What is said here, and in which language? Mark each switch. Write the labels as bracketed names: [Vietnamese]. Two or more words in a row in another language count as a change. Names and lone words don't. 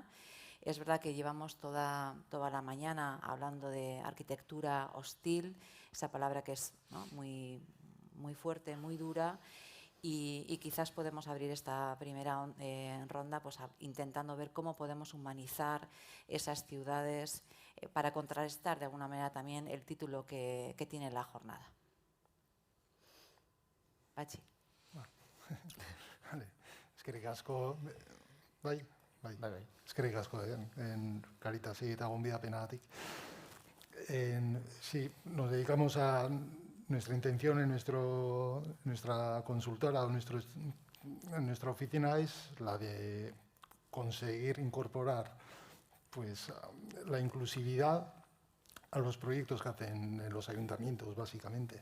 [Spanish] Es verdad que llevamos toda la mañana hablando de arquitectura hostil, esa palabra que es, ¿no?, muy fuerte, muy dura, y quizás podemos abrir esta primera ronda pues, intentando ver cómo podemos humanizar esas ciudades para contrarrestar de alguna manera también el título que tiene la jornada. Patxi. [Basque] Vale, eskerrik asko, bai. Eskerrik asko, en Caritasi eta gonbidapenagatik. [Spanish] Sí, nos dedicamos a nuestra intención en nuestra consultora o en nuestra oficina es la de conseguir incorporar pues, la inclusividad a los proyectos que hacen en los ayuntamientos, básicamente.